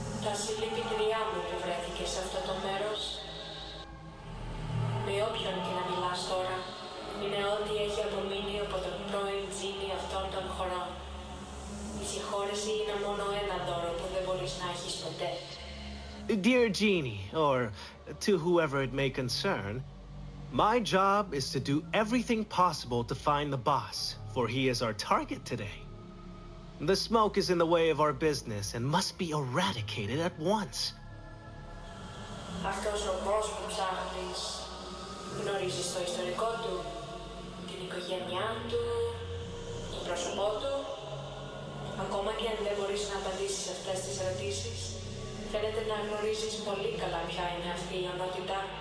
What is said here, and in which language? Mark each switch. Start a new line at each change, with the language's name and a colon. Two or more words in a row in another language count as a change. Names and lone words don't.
Greek: τα συλληπιτήριά μου που βρέθηκε σε αυτό το μέρος. Με όποιον και να μιλάς τώρα, είναι ό,τι έχει απομείνει από τον πρώην τζίνι αυτών των χωρών. Η συγχώρεση είναι μόνο ένα δώρο που δεν μπορείς να έχεις ποτέ.
English: Dear Genie, or to whoever it may concern, my job is to do everything possible to find the boss, for he is our target today. The smoke is in the way of our business and must be eradicated at once.
Greek: Αυτός ο boss που ψάχνεις, γνωρίζεις το ιστορικό του, την οικογένειά του, το πρόσωπό του. Ακόμα και αν δεν μπορείς να απαντήσεις αυτές τις ερωτήσεις, φαίνεται να γνωρίζεις πολύ καλά ποια είναι αυτή η ονότητα.